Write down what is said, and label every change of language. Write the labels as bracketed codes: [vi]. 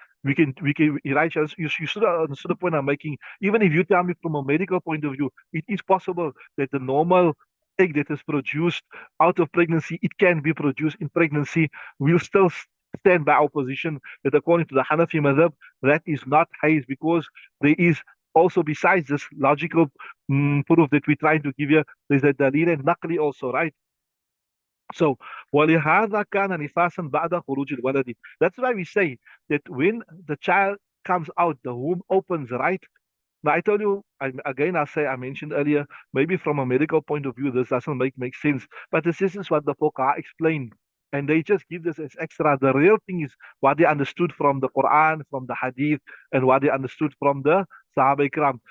[en] We can, Elijah, you should understand the point I'm making. Even if you tell me from a medical point of view, it is possible that the normal egg that is produced out of pregnancy, it can be produced in pregnancy. We'll still stand by our position that according to the Hanafi madhab, that is not haze, because there is also, besides this logical proof that we're trying to give you, there's a dalil and naqli also, right? So, [ar] ولهذا كان نفاسا بعد خروج الولد. [en] That's why we say that when the child comes out, the womb opens, right? Now, I told you, again, I mentioned earlier, maybe from a medical point of view, this doesn't make sense. But this is what the Fuqaha explained. And they just give this as extra. The real thing is what they understood from the Quran, from the Hadith, and what they understood from the Sahaba Ikram.